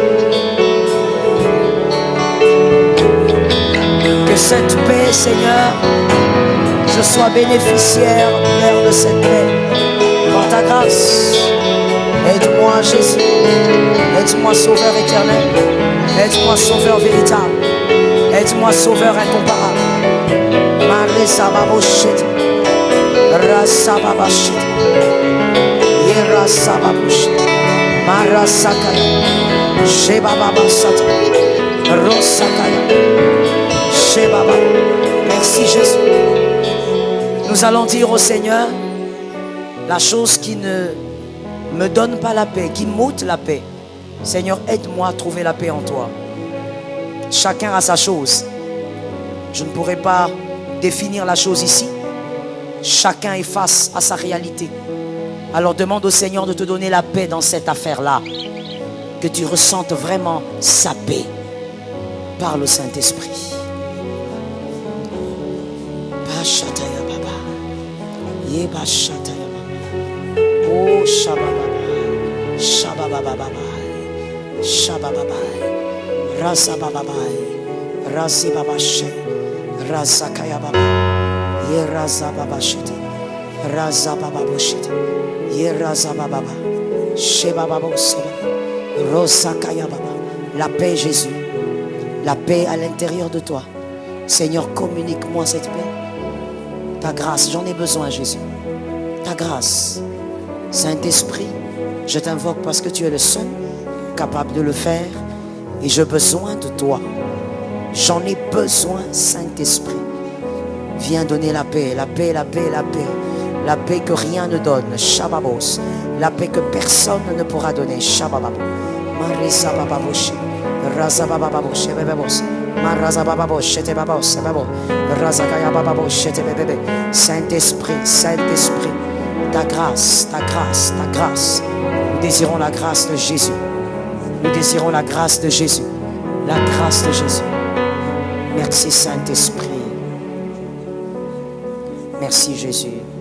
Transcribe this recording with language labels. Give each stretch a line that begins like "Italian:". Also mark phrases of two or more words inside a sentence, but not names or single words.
French: Que cette paix, Seigneur, je sois bénéficiaire, Père, de cette paix. Par ta grâce, aide-moi, Jésus. Aide-moi, Sauveur éternel. Aide-moi, Sauveur véritable. Aide-moi, Sauveur incomparable. Marisa baboshit. Rasa babashit. Yerasa baboshit. Marasakaya, Shebaba Sata, Rosakaya, Shebaba. Merci Jésus. Nous allons dire au Seigneur la chose qui ne me donne pas la paix, qui m'ôte la paix. Seigneur, aide-moi à trouver la paix en toi. Chacun a sa chose. Je ne pourrai pas définir la chose ici. Chacun est face à sa réalité. Alors demande au Seigneur de te donner la paix dans cette affaire-là. Que tu ressentes vraiment sa paix. Parle au Saint-Esprit. Pashataya Baba. Yeba Shataya Baba. Oh Shababa. Shababa Baba. Shababa. Rasa Baba. Rasi Baba She. Rasa Kaya Baba. Yerazababashite. Razabababoshite. Yerazabababa. Shebababosebe. Rosakayababa. La paix, Jésus. La paix à l'intérieur de toi. Seigneur, communique-moi cette paix. Ta grâce, j'en ai besoin, Jésus. Ta grâce. Saint-Esprit, je t'invoque parce que tu es le seul capable de le faire. Et j'ai besoin de toi. J'en ai besoin, Saint-Esprit. Viens donner la paix, la paix, la paix, la paix. La paix que rien ne donne. Shababos. La paix que personne ne pourra donner. Shabababo. Marisabababoshi. Razabababos. Bebebos. Marazabababos. Chetebabos. Bebo. Razakayabababos. Chetebebebe. Saint-Esprit, Saint-Esprit. Ta grâce, ta grâce, ta grâce. Nous désirons la grâce de Jésus. Nous désirons la grâce de Jésus. La grâce de Jésus. Merci Saint-Esprit. Merci Jésus.